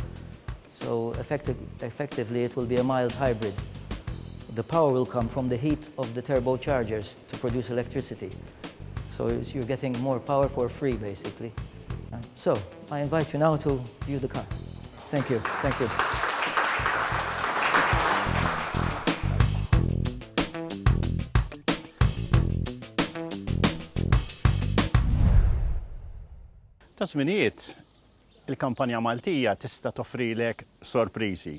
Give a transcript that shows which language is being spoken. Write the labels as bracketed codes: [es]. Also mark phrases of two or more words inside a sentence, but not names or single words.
[en] So effectively it will be a mild hybrid. The power will come from the heat of the turbochargers to produce electricity. So you're getting more power for free, basically. So I invite you now to view the car. Thank you. Thank you. [mt] Ta' żminijiet, il-kampanja Maltija tista' toffrilek sorpriżi.